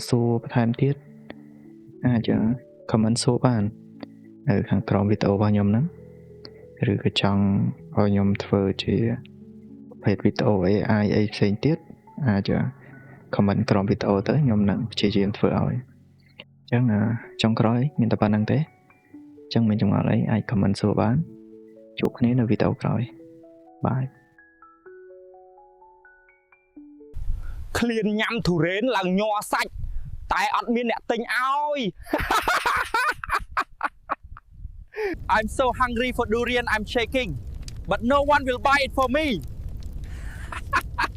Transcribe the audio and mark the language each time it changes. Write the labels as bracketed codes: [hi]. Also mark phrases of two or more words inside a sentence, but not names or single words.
[km] សួរបន្ថែមទៀតអាច comment សួរបាននៅខាងក្រោមវីដេអូរបស់ខ្ញុំហ្នឹងឬក៏ចង់ឲ្យខ្ញុំធ្វើជាប្រភេទវីដេអូ AI អីផ្សេងទៀតអាច comment ក្រោមវីដេអូទៅខ្ញុំនឹងព្យាយាមធ្វើឲ្យអញ្ចឹងចុងក្រោយមានតែប៉ុណ្្នឹងទេអញ្ចឹងមានចម្ងល់អីអាច comment សួរបានជួបគ្នានៅវីដេអូក្រោយបាយ ឃ្លានញ៉ាំទុរេនឡើងញ័រសាច់តែអត់មានអ្នកទិញឲ្យ [en] I'm so hungry for durian I'm shaking but no one will buy it for me